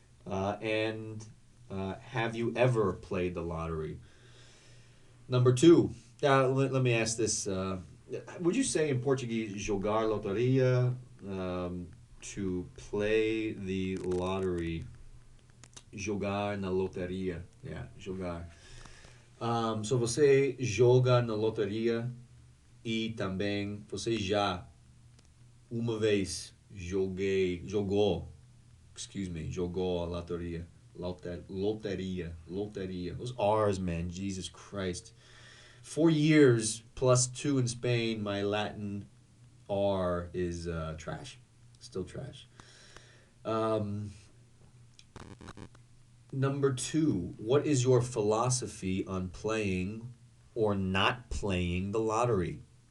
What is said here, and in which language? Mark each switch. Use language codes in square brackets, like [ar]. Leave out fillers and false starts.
[en] And have you ever played the lottery? Number two, let me ask this. Would you say in Portuguese, [pt] jogar loteria, [en] to play the lottery? [pt] Jogar na loteria. Yeah, jogar. So você joga na loteria e também você já uma vez jogou a loteria. [en] Loteria. Those R's, man, Jesus Christ. 4 years plus 2 in Spain, my Latin R is trash. Still trash. Um, Number two, what is your philosophy on playing or not playing the lottery?